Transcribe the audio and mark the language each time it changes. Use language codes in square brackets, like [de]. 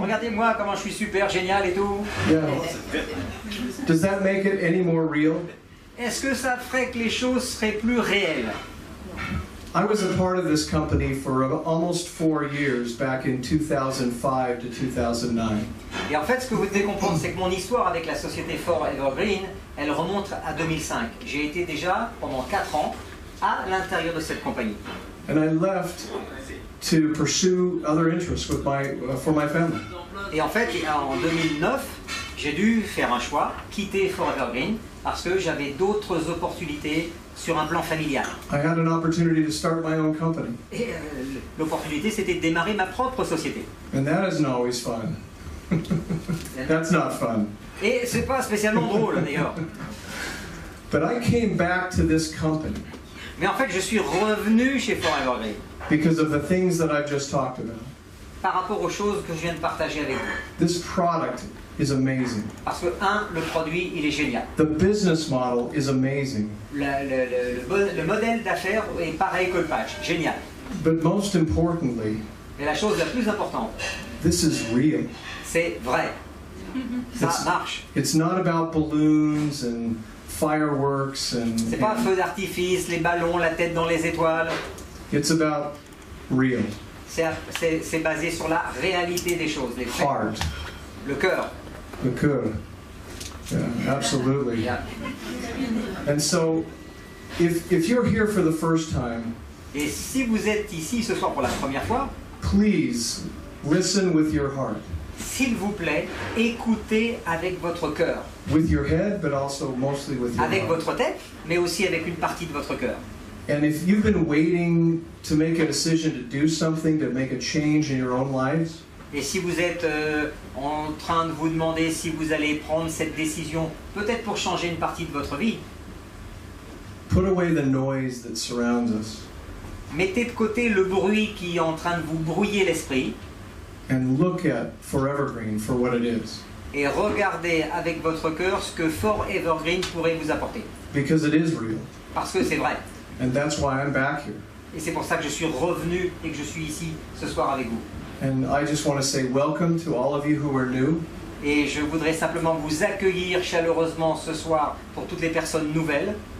[fr] Regardez-moi comment je suis super, génial et tout. [en] Yeah. Does that make it any more real? [fr] Est-ce que ça ferait que les choses seraient plus réelles? [en] I was a part of this company for almost 4 years back in 2005 to 2009. [fr] Et en fait, ce que vous devez comprendre, c'est que mon histoire avec la société Ford Evergreen, elle remonte à 2005. J'ai été déjà, pendant 4 ans, à l'intérieur de cette compagnie. [en] And I left to pursue other interests with for my family. [fr] Et en fait, en 2009, j'ai dû faire un choix, quitter Ford Evergreen, parce que j'avais d'autres opportunités sur un plan familial. [en] I had an opportunity to start my own company. [fr] Et l'opportunité, c'était de démarrer ma propre société. [en] And that isn't always fun. That's not fun. [fr] Et c'est pas spécialement drôle, d'ailleurs. [en] But I came back to this company [fr] Mais en fait, je suis revenu chez Ford Evergreen [en] because of the things that I've just talked about. [fr] par rapport aux choses que je viens de partager avec vous. [en] This product is amazing. [fr] Parce que, le produit, il est génial. [en] The business model is amazing. [fr] Le modèle d'affaires est pareil que le patch, génial. [en] But most importantly, [fr] Et la chose la plus importante, [en] this is real. [fr] c'est vrai. Ça marche. [en] It's not about balloons and fireworks [fr] C'est pas feu d'artifice, les ballons, la tête dans les étoiles. [en] it's about real, [fr] C'est basé sur la réalité des choses, les faits. [en] heart, [fr] Le cœur. [en] the good. Yeah, absolutely. Yeah. And so, if you're here for the first time, [fr] Et si vous êtes ici ce soir pour la première fois, [en] please listen with your heart, [fr] s'il vous plaît, écoutez avec votre cœur. [en] with your head, but also mostly with your [fr] Avec [en] heart. [fr] votre tête, mais aussi avec une partie de votre cœur. [en] And if you've been waiting to make a decision to do something, to make a change in your own lives, [fr] Et si vous êtes en train de vous demander si vous allez prendre cette décision, peut-être pour changer une partie de votre vie, [en] put away the noise that surrounds us [fr] mettez de côté le bruit qui est en train de vous brouiller l'esprit [en] and look at Forevergreen for what it is. [fr] et regardez avec votre cœur ce que Ford Evergreen pourrait vous apporter. [en] Because it is real. [fr] Parce que c'est vrai. [en] And that's why I'm back here. [fr] Et c'est pour ça que je suis revenu et que je suis ici ce soir avec vous. [en] And I just want to say welcome to all of you who are new. [fr] Et je voudrais simplement vous accueillir chaleureusement ce soir pour toutes les personnes nouvelles.